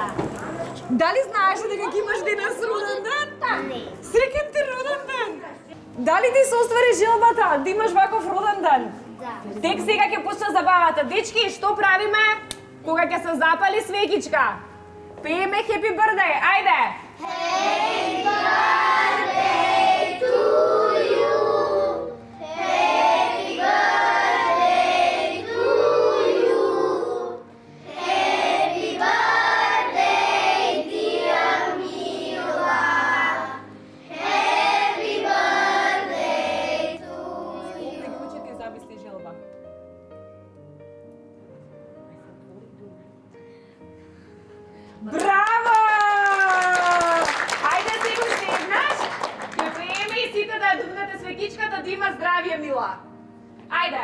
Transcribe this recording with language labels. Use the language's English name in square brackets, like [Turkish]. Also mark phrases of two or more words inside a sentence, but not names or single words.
[Macedonian] Дали знаеш дека ќе имаш денес роден ден? Не. Среќен ти роден ден! Дали ти се оствари желбата да имаш ваков роден ден? Да. Тек сега ќе почне забавата. Дечки, што правиме кога ќе се запали свеќичка? Пееме Happy Birthday, ајде! [English] Happy birthday to you. Happy birthday to you. Happy birthday, dear Mila. Happy birthday to you. [Macedonian] Дека ќе ти замисли желба. Браво! Ајде се уште еднаш. Ќе пееме и сите да ја дупнете свеќичката да има здравје, Мила. Ајде.